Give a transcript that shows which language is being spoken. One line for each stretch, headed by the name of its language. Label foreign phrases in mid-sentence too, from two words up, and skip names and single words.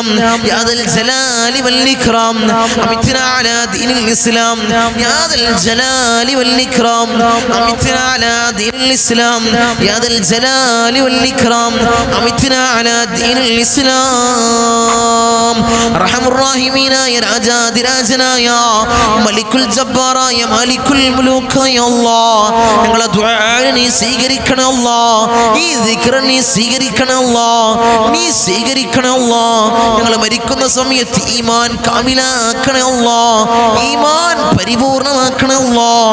Arabic: يا ذا الجلال والإكرام أمتنا على دين الإسلام. يا ذا الجلال والإكرام أمتنا على دين الإسلام. يا ذا الجلال والإكرام أمتنا على دين الإسلام. أرحم الراحمين يا
Malayalam: രാജാതിരാജനായ മലിക്കുൽ ജബ്ബാറായ മാലിക്കുൽ മുലൂക്കായ അല്ലാഹ്, ഞങ്ങളുടെ ദുആഇനെ നീ സ്വീകരിക്കണേ അല്ലാഹ്, ഈ ദിക്റ് നീ സ്വീകരിക്കണേ അല്ലാഹ്, നീ സ്വീകരിക്കണേ അല്ലാഹ്. ഞങ്ങൾ മരിക്കുന്ന സമയത്ത് ഈമാൻ കാമിലാക്കണേ അല്ലാഹ്, ഈമാൻ പരിപൂർണമാക്കണേ അല്ലാഹ്.